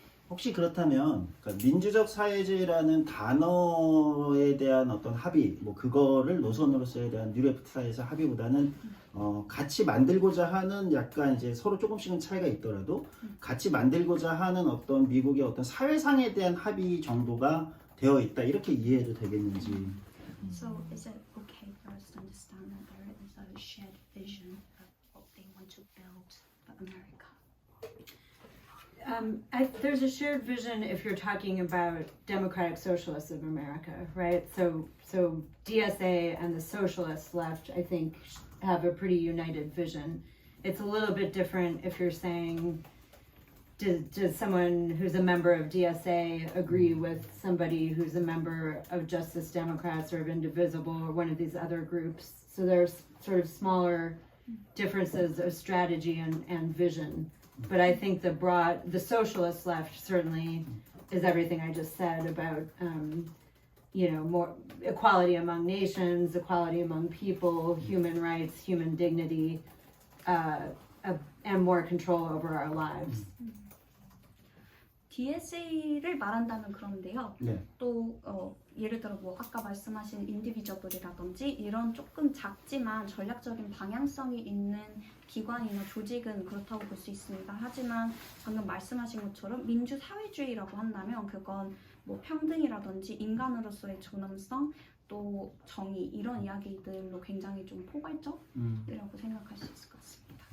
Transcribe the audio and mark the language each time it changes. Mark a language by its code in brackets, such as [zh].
[en] 혹시 그렇다면 민주적 사회주의라는 단어에 대한 어떤 합의, 뭐 그거를 노선으로서에 대한 뉴레프트 사이에서 합의보다는 같이 만들고자 하는, 약간 이제 서로 조금씩은 차이가 있더라도 같이 만들고자 하는 어떤 미국의 어떤 사회상에 대한 합의 정도가 되어 있다, 이렇게 이해해도 되겠는지. So is it okay for us to understand that there is a shared vision of what they want to build for America? There's a shared vision if you're talking about democratic socialists of America, right? So DSA and the socialist left, I think, have a pretty united vision. It's a little bit different if you're saying, does someone who's a member of DSA agree with somebody who's a member of Justice Democrats or of Indivisible or one of these other groups? So there's sort of smaller differences of strategy and vision. But I think the socialist left certainly is everything I just said about, more equality among nations, equality among people, human rights, human dignity, and more control over our lives. [ko] DSA를 말한다면 그런데요. 네. 또 예를 들어 뭐 아까 말씀하신 인디비저블이라든지 이런 조금 작지만 전략적인 방향성이 있는 기관이나 조직은 그렇다고 볼 수 있습니다. 하지만 방금 말씀하신 것처럼 민주사회주의라고 한다면 그건 뭐 평등이라든지 인간으로서의 존엄성, 또 정의, 이런 이야기들로 굉장히 좀 포괄적이라고 생각할 수 있을 것 같습니다.